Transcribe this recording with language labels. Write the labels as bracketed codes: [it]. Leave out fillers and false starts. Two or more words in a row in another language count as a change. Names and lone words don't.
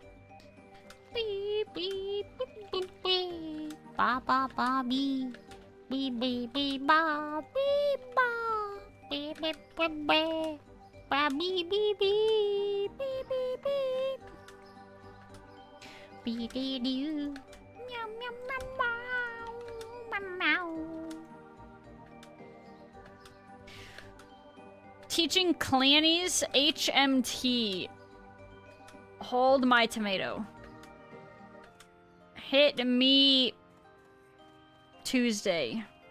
[en] Ba ba ba bee. Bee bee bee ba bee ba. Bee bee bee bee. Ba bee bee bee. Bee bee bee. Bee dee doo. Meow meow meow meow. Meow meow. teaching Clannies HMT. Hold my tomato. Hit me Tuesday.